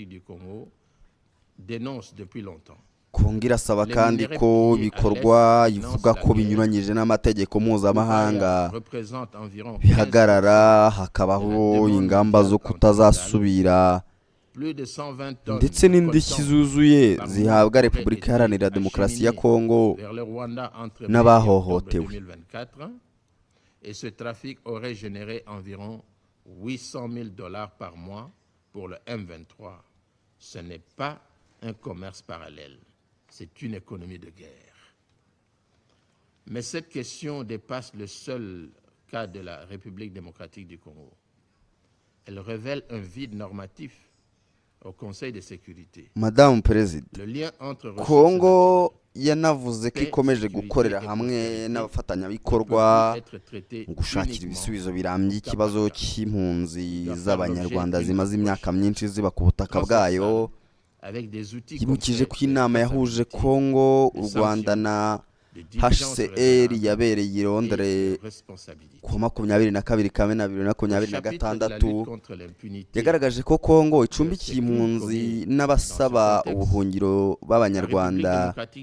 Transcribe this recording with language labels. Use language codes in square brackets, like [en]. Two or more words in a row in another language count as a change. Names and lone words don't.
[rw] Kongo irasaba kandi ko bikorwa ivuga ko binyuranyije n'amategeko mpuzamahanga bihagarara, hakabaho ingamba zo kutazasubira ndetse n'indishyi zuzuye zihabwa Repubulika Iharanira Demokarasi ya Kongo n'abahohotewe. [fr] Et ce trafic aurait généré environ $800,000 par mois pour le M23. Ce n'est pas un commerce parallèle, c'est une économie de guerre. Mais cette question dépasse le seul cas de la République démocratique du Congo. Elle révèle un vide normatif au Conseil de sécurité. [rw] madamu perezida, [fr] Le lien entre ressources kongo naturelles, [rw] yanavuze ko ikomeje gukorera hamwe n'abafatanyabikorwa mu gushakira ibisubizo birambye ikibazo cy'impunzi z'abanyarwanda zimaze imyaka myinshi ziba ku butaka bwayo. Yibukije ko inama yahuje Kongo, u Rwanda na HCR yabereye i Londres ku 22 Kamena 2026 yagaragaje ko Kongo icumbikiye impunzi n'abasaba ubuhungiro b'abanyarwanda